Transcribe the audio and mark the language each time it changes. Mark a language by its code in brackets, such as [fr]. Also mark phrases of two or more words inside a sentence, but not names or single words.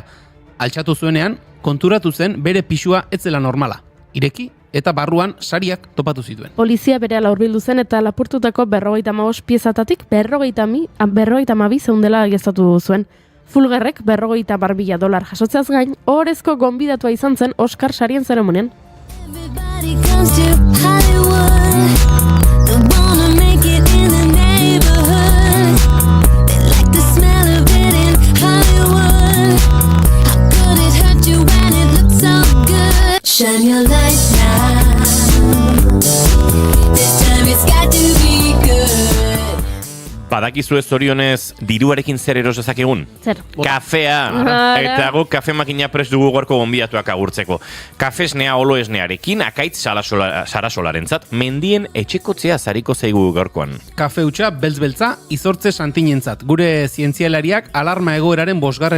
[eu] Altxatu zuenean, konturatu zen bere pisua ez zela normala. Ireki eta barruan sariak topatu zituen. Polizia berehala hurbildu zen eta lapurtutako 55 piezatatik 52 zeundela geztatu zuen. Fulgerrek $50,000 jasotzeaz gain, ohorezko gonbidatua izan zen Oscar sarien zeremonian. [en] Everybody comes to Hollywood. They wanna make it in the neighborhood. They like the smell of it in Hollywood. How could it hurt you when it looks so good? Shine your light now. This time it's got to be good. [eu] Badakizue zorionez diruarekin zer eros dezakegun? Zer? Kafea! Eta guk kafe makina prest dugu gorko gonbidatuak agurtzeko. Kafe esnea olo esnearekin, akaitz sarasolarentzat, mendien etxekotzea zariko zaigu gaurkoan. Kafe hutsa beltz-beltza izortze santinentzat. Gure zientzialariak alarma egoeraren 5.